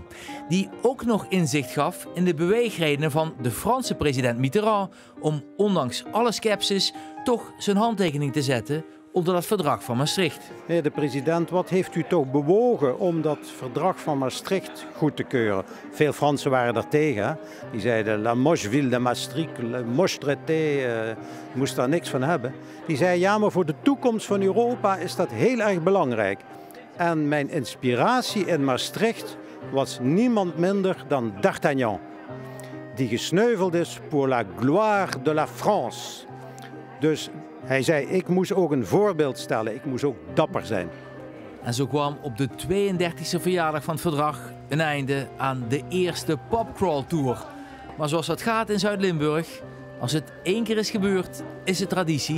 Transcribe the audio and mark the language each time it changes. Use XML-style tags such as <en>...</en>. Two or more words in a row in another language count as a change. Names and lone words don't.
<nl>Die ook nog inzicht gaf in de beweegredenen van de Franse president Mitterrand om ondanks alle scepsis toch zijn handtekening te zetten onder dat verdrag van Maastricht. Meneer de president, wat heeft u toch bewogen om dat verdrag van Maastricht goed te keuren? Veel Fransen waren daar tegen. Hè? Die zeiden,</nl> <fr>la moche ville de Maastricht, le moche traité,</fr> <nl>moest daar niks van hebben. Die zei, ja, maar voor de toekomst van Europa is dat heel erg belangrijk. En mijn inspiratie in Maastricht was niemand minder dan D'Artagnan, die gesneuveld is</nl> <fr>pour la gloire de la France.</fr> <nl>Dus hij zei, ik moest ook een voorbeeld stellen, ik moest ook dapper zijn. En zo kwam op de 32e verjaardag van het verdrag een einde aan de eerste pubcrawl tour. Maar zoals dat gaat in Zuid-Limburg, als het 1 keer is gebeurd, is het traditie.</nl>